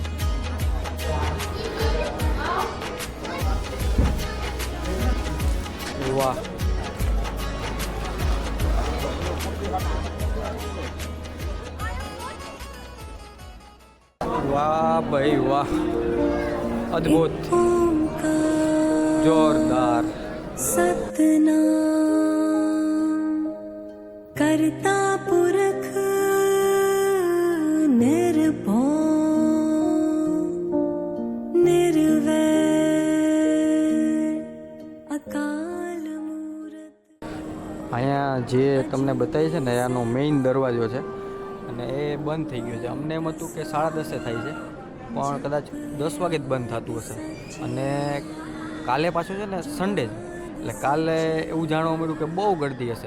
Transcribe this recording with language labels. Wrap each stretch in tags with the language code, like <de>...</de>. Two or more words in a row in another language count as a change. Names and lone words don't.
<gu>વાહ વાહ ભાઈ વાહ, અદ્ભુત, જોરદાર.</gu> <pa>ਸਤਿਨਾਮੁ ਕਰਤਾ ਪੁਰਖੁ ਨਿਰਭਉ ਨਿਰਵੈਰੁ ਅਕਾਲ ਮੂਰਤਿ.</pa> <gu>અહીંયા જે તમને બતાવી છે ને એનો મેઇન દરવાજો છે અને એ બંધ થઈ ગયો છે. અમને એમ હતું કે 10:30 થાય છે પણ કદાચ 10 વાગે જ બંધ થતું હશે. અને કાલે પાછું છે ને સન્ડે છે એટલે કાલે એવું જાણવા મળ્યું કે બહુ ગળદી હશે.</gu>